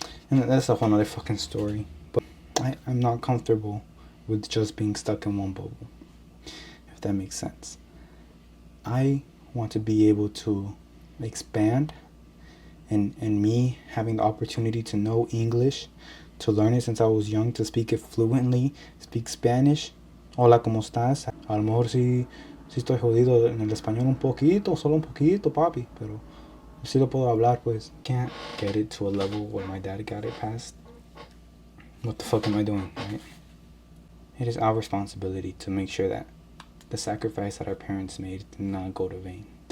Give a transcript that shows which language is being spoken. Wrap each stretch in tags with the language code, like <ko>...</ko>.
<en>And that's a whole other fucking story. But I'm not comfortable with just being stuck in one bubble, if that makes sense. I want to be able to expand, and me having the opportunity to know English, to learn it since I was young, to speak it fluently, speak Spanish.</en> <es>Hola, ¿cómo estás? A lo mejor sí estoy jodido en el español un poquito, solo un poquito, papi, pero sí lo puedo hablar, pues.</es> <en>Can't get it to a level where my dad got it past. What the fuck am I doing, right? It is our responsibility to make sure that the sacrifice that our parents made does not go to vain.</en>